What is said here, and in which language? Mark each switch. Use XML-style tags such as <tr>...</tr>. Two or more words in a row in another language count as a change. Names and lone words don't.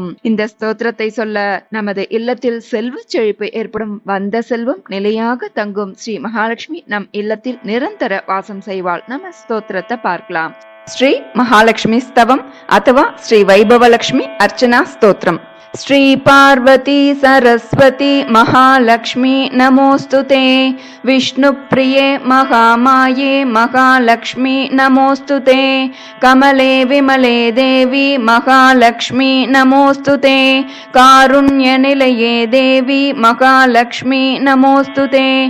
<ta>இந்த ஸ்தோத்திரத்தை சொல்ல நமது இல்லத்தில் செல்வ செழிப்பு ஏற்படும். வந்த செல்வம் நிலையாக தங்கும். ஸ்ரீ மகாலட்சுமி நம் இல்லத்தில் நிரந்தர வாசம் செய்வாள். நம்ம ஸ்தோத்திரத்தை பார்க்கலாம். ஸ்ரீ மகாலட்சுமி ஸ்தவம் அथवा ஸ்ரீ வைபவலட்சுமி அர்ச்சனா ஸ்தோத்திரம்.</ta> <sa>श्री पार्वती सरस्वती महालक्ष्मी नमोस्तुते. विष्णुप्रिये महामाये महालक्ष्मी नमोस्तुते. कमले विमले देवी महालक्ष्मी नमोस्तुते. कारुण्यनिलये देवी महालक्ष्मी नमोस्तुते.</sa>